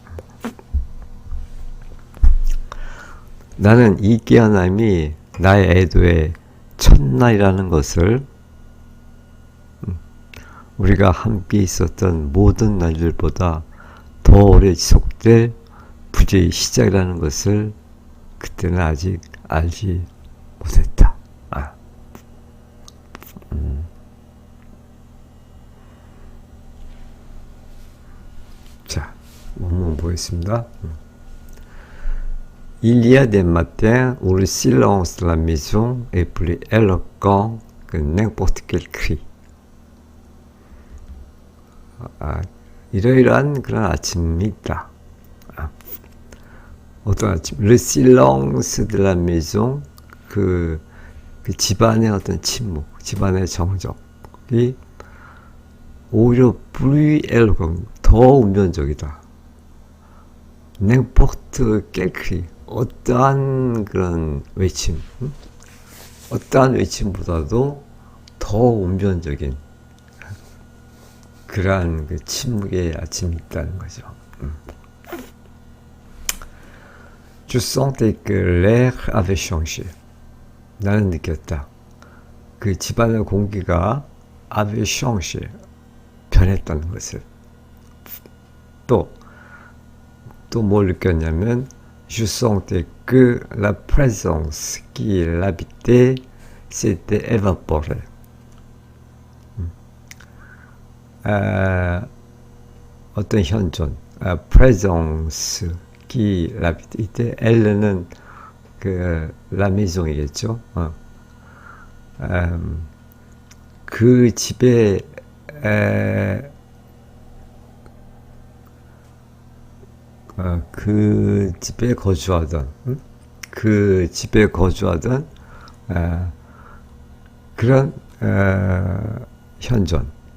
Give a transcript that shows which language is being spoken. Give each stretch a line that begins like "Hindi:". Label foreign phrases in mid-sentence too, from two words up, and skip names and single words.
Korean: 나는 이 깨어남이 나의 애도의 첫날이라는 것을 우리가 함께 있었던 모든 날들보다 더 오래 지속될 부재의 시작이라는 것을 그때는 아직 알지 못했다. 자, 원문 보겠습니다.
French: Il y a des matins où le silence de la maison est plus éloquent que n'importe quel cri.
Korean: 이러이러한 그런 아침이 있다. 어떤 아침?
French: Le silence de la maison,
Korean: 그 집안의 어떤 침묵, 집안의 정적이 오히려
French: plus éloquent,
Korean: 더 운명적이다.
French: N'importe quel cri,
Korean: 어떠한 그런 외침, 어떠한 외침보다도 더 운명적인 그러한 그 침묵의 아침이 있다는 거죠.
French: Je sentais que l'air avait changé.
Korean: 나는 느꼈다. 그 집안의 공기가
French: avait changé,
Korean: 변했다는 것을. 또 뭘 느꼈냐면
French: Je sentais que la présence qui l'habitait s'était évaporée.
Korean: 어떤 현존,
French: présence qui l'habitait,
Korean: elle는 그
French: la maison
Korean: 이겠죠. 그 집에 그 집에 거주하던 그런 현존.